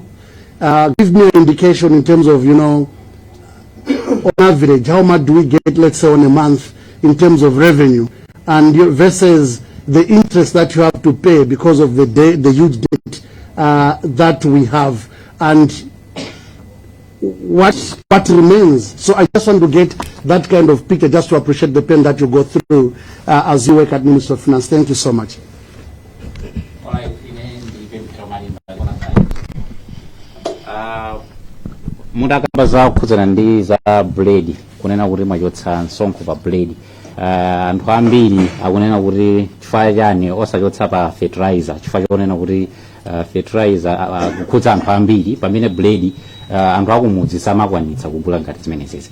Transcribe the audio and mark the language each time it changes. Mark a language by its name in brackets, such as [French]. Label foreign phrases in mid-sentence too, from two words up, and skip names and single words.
[English] Give me an indication in terms of, on average, how much do we get, let's say, on a month in terms of revenue, and versus the interest that you have to pay because of the huge debt that we have, and what remains. So I just want to get that kind of picture, just to appreciate the pain that you go through as you work at Ministry of Finance. Thank you so much. [Nyanja] Mudakamba za kukhuzana ndi za bread, kunena kuti mwachotsa msonkho pa bread. Anthu ambiri akunena kuti chifukwa chani osachotsa pa fertilizer, chifukwa chonena kuti fertilizer kukhudza anthu ambiri, pamene bread anthu akumudzi samakwanitsa kugula ngati zimenezezi.